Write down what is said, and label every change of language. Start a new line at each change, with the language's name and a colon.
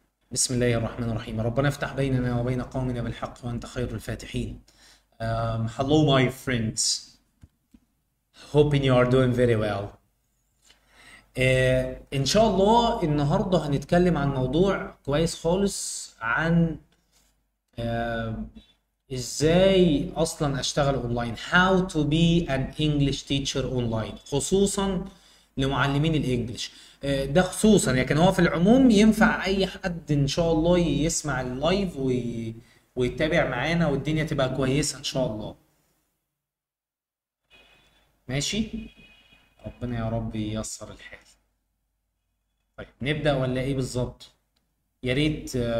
Arabic: بسم الله الرحمن الرحيم. ربنا افتح بيننا وبين قومنا بالحق وأنت خير الفاتحين.
English: Hello my friends. Hoping you are doing very well.
Arabic: إن شاء الله النهاردة هنتكلم عن موضوع كويس خالص عن آه ازاي اصلا اشتغل اونلاين.
English: How to be an English teacher online
Arabic: خصوصا لمعلمين الانجليش. ده خصوصا لكن هو في العموم ينفع اي حد ان شاء الله يسمع اللايف ويتابع معانا والدنيا تبقى كويسة ان شاء الله. ماشي. ربنا يا رب ييسر الحال. طيب نبدأ ولا ايه بالظبط؟ يا ريت.